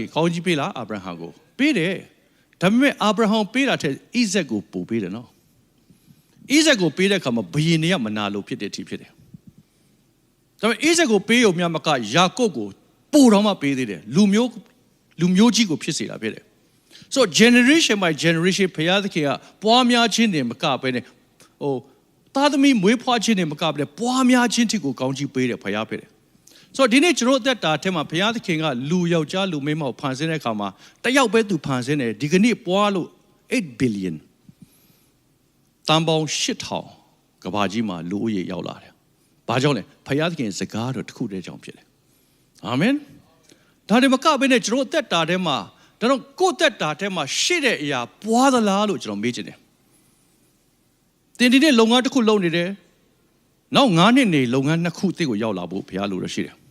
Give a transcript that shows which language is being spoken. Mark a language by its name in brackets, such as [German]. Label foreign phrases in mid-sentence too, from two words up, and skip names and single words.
[Burmese] ခင်ကောင်းကြီးပေးလားအာဗြဟံကိုပေးတယ်ဒါပေမဲ့အာဗြဟံပေးတာထက်ဣဇက်ကိုပို့ပေးတယ်နော်ဣဇက်ကိုပေးတဲ့အခါမှာဘုရင်တွေကမနာလို့ဖြစ်တဲ့အထိဖြစ်တယ်ဒါပေမဲ့ဣဇက်ကိုပေးရုံများမကယာကု ပ်ကိုပို့တော့မှပေးသေးတယ်လူမျိုးကြီးကိုဖြစ်စေတာဖြစ်တယ်ဆိုတော့ [English] generation by generation [Burmese] ဘုရားသခင်ကပွားများခြင်းတွေမကဘဲနဲ့သားသမီးမွေးဖွားခြင်းတွေမကဘဲနဲ့ပွား များခြင်းထိကိုကောင်းကြီးပေးတယ်ဘုရားဖြစ်တယ်ဆိုတော့ဒီနေ့ကျွန်တော်အသက်တာထဲမှာဘုရားသခင်ကလူယောက်ျားလူမိန်းမကိုဖန်ဆ င်းတဲ့အခါမှာတယောက်ပဲသူဖန်ဆင်းတယ်ဒီကနေ့ပွားလို့8 billion တန်ပေါင်း8000ကဘာကြီးမှာလူဦးရေရောက်လာတယ်။ဘာကြောင့်လဲဘုရားသခင်စကားတော်တစ်ခုတည်းကြောင့်ဖြစ်တယ်။အာမင်။ဒါတွေမကဘဲနဲ့ကျွန်တော်အသက်တာထဲမှာကိုယ့်အသက်တာထဲမှာရှိတဲ့အရာပွားသလားလို့ကျွန်တော်မေးချင်တယ်။သင်ဒီနေ့လုပ်ငန်းတစ်ခုလုပ်နေတယ်နောက်9နှစ်နေလုပ်ငန်း2ခုတစ်ကိုရောက်လာဖို့ဘုရားလိုရရှိတယ်